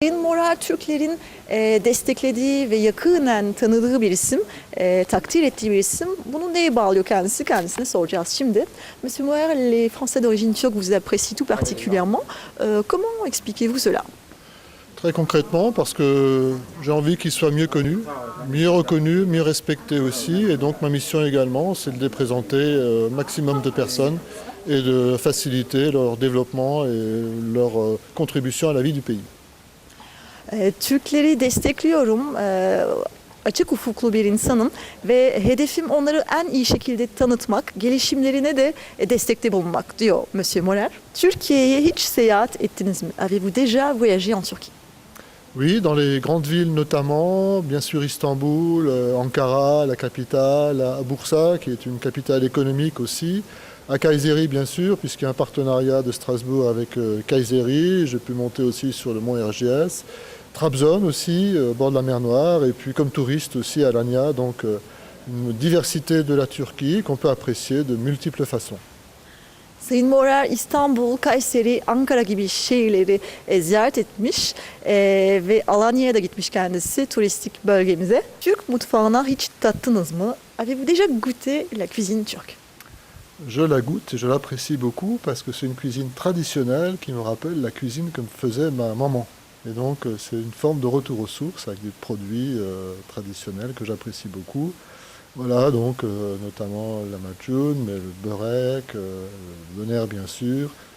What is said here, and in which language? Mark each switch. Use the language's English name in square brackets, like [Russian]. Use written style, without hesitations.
[Turkish] Sayın Morar Türklerin desteklediği ve yakinen tanıdığı bir isim, takdir ettiği bir isim. Bunu neye bağlıyor kendisi? Kendisine soracağız şimdi. [French] Monsieur Morar, les Français d'origine turque vous apprécient tout particulièrement. Comment expliquez-vous cela? Très concrètement, parce que j'ai envie qu'ils soient mieux connus, mieux reconnus, mieux respectés aussi. Et donc ma mission également, c'est de les présenter au maximum de personnes et de faciliter leur développement et leur contribution à la vie du pays. [Turkish] Türkleri destekliyorum. Açık ufuklu bir insanım ve hedefim onları en iyi şekilde tanıtmak, gelişimlerine de destekte bulunmak diyor Monsieur Morar. Türkiye'ye hiç seyahat ettiniz mi? [French] Avez-vous déjà voyagé en Turquie? Oui, dans les grandes villes notamment, bien sûr Istanbul, Ankara, la capitale, à Bursa, qui est une capitale économique aussi, à Kayseri bien sûr, puisqu'il y a un partenariat de Strasbourg avec Kayseri. J'ai pu monter aussi sur le mont Erciyes. Trabzon aussi, au bord de la mer Noire, et puis comme touriste aussi à Alanya, donc une diversité de la Turquie qu'on peut apprécier de multiples façons. [Turkish] Sayın Morar İstanbul, Kayseri, Ankara gibi şehirleri ziyaret etmiş ve Alanya'ya da gitmiş kendisi turistik bölgemize. Türk mutfağına hiç tattınız mı? [French] Avez-vous déjà goûté la cuisine turque? Je la goûte et je l'apprécie beaucoup parce que c'est une cuisine traditionnelle qui me rappelle la cuisine que faisait ma maman. Et donc c'est une forme de retour aux sources avec des produits traditionnels que j'apprécie beaucoup. Voilà, donc notamment la machoun, mais le börek, le doner bien sûr.